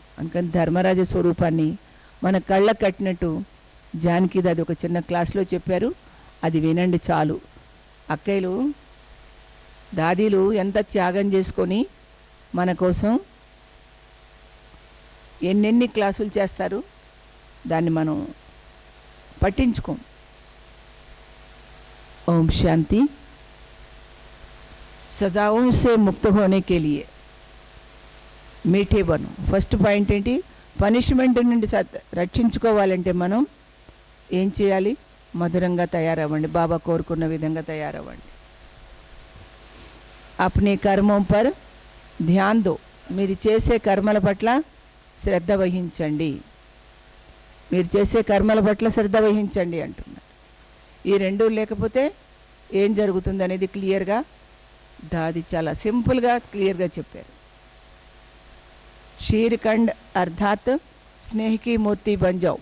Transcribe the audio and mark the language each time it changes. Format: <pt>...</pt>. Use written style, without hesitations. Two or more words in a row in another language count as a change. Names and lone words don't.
<te>అందుకని ధర్మరాజ స్వరూపాన్ని మన కళ్ళకు కట్టినట్టు జానకిది అది ఒక చిన్న క్లాస్లో చెప్పారు, అది వినండి చాలు. అక్కయ్యలు దాదీలు ఎంత త్యాగం చేసుకొని మన కోసం ఎన్నెన్ని క్లాసులు చేస్తారు, దాన్ని మనం పట్టించుకోం.</te> <hi>ओम शांति। सजाओं से मुक्त होने के लिए मीठे बनो।</hi> <en>first point</en> <te>ఏంటి? పనిష్మెంట్ నుండి రక్షించుకోవాలంటే మనం ఏం చేయాలి? మధురంగా తయారవ్వండి, బాబా కోరుకున్న విధంగా తయారవ్వండి.</te> <hi>अपने कर्मों पर ध्यान दो.</hi> <te>మీరు చేసే కర్మల పట్ల శ్రద్ధ వహించండి. మీరు చేసే కర్మల పట్ల శ్రద్ధ వహించండి అంటున్నారు. ఈ రెండు లేకపోతే ఏం జరుగుతుంది అనేది క్లియర్గా దాది చాలా సింపుల్గా క్లియర్గా చెప్పారు.</te> <hi>क्षीरखंड अर्थात स्नेह की मूर्ति बन जाओ.</hi>